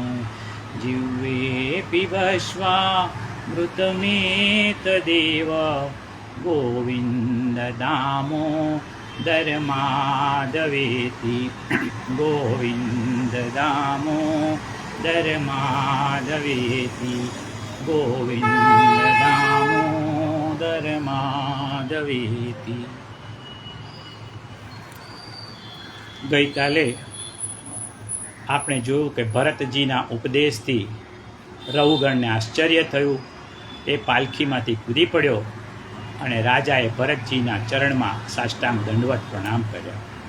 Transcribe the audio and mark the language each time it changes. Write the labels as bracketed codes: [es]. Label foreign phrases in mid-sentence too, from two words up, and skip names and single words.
[sa] जिह्वे पिबस्वा मृतमेतदेव गोविन्द दामोदर माधवेति। गोविन्द दामोदर माधवेति। गोविन्द दामोदर माधवेति। [gu] ગઈકાલે આપણે જોયું કે ભરતજીના ઉપદેશથી રઘુગણને આશ્ચર્ય થયું. એ પાલખીમાંથી કૂદી પડ્યો અને રાજાએ ભરતજીના ચરણમાં સાષ્ટાંગ દંડવત પ્રણામ કર્યા.